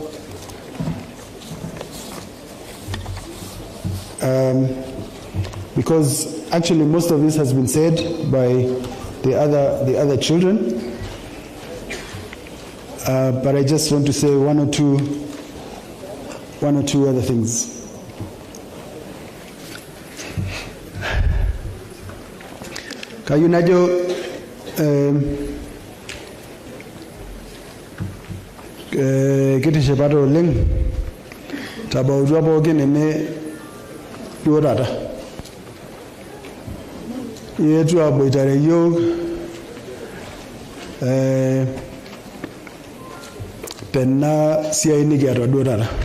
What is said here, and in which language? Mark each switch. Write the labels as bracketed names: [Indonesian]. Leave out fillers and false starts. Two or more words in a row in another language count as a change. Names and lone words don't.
[English] Because actually most of this has been said by the other children, but I just want to say one or two other things. [Masai] Kayunajo kitishe pato oleng tabautua pookin ene duo taata yetu aboitare yiok tena siai nikiata duo taata.